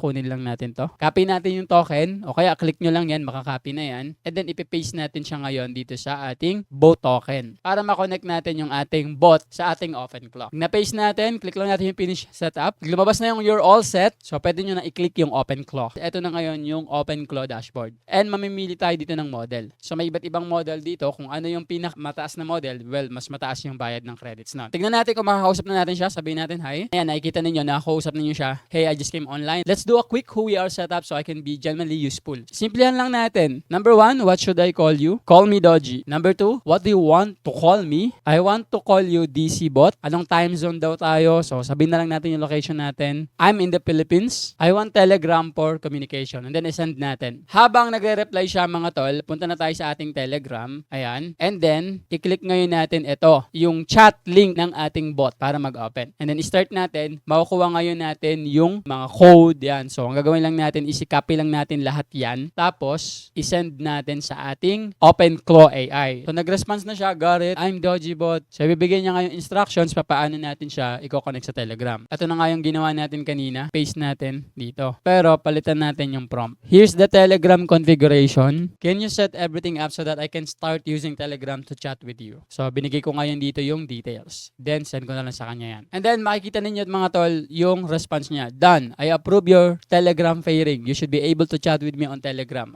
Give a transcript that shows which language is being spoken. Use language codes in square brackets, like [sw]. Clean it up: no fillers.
[tl] Kunin lang natin to. Copy natin yung token. O kaya click nyo lang yan. Makakopy na yan. And then ipipaste natin siya ngayon dito sa ating bot token. Para makonect natin yung ating bot sa ating OpenClaw. Na-paste natin. Click lang natin yung finish setup. Lumabas na yung [en] you're all set. [tl] So pwede nyo na i-click yung OpenClaw. Ito na ngayon yung OpenClaw dashboard. And mamimili tayo dito ng model. So may iba't ibang model dito. Kung ano yung pinakamataas na model, well, mas mataas yung bayad ng credits na. Tignan natin kung makakausap na natin siya. Sabihin natin, hi. Ayan, nakikita ninyo, nakakausap ninyo siya. [en] Hey, I just came online. Let's do a quick who we are setup so I can be genuinely useful. [tl] Simplihan lang natin. [en] Number 1, what should I call you? Call me Doji. Number 2, what do you want to call me? I want to call you DC Bot. [tl] Anong time zone daw tayo? So, sabihin na lang natin yung location natin. [en] I'm in the Philippines. I want Telegram for communication. [tl] And then, isend natin. Habang nagre-reply siya mga tol, punta na tayo sa ating Telegram. Ayan. And then, i-click ngayon natin ito, yung chat link ng ating bot para mag-open. And then, start natin. Makukuha ngayon natin yung mga code. Yan. So, ang gagawin lang natin is i-copy lang natin lahat yan. Tapos, isend natin sa ating OpenClaw AI. So, nag-response na siya. [en] Got it. I'm Dojibot. [tl] So, ibibigay niya ngayon instructions paano natin siya i-connect sa Telegram. Ito na nga yung ginawa natin kanina. Paste natin dito. Pero, palitan natin yung prompt. [en] Here's the Telegram configuration. Can you set everything up so that I can start using Telegram to chat with you? [tl] So, binigay ko ngayon dito yung details. Then, send ko na lang sa kanya yan. And then, makikita ninyo mga tol, yung response niya. Done. [en] I approve your Telegram pairing. You should be able to chat with me on Telegram.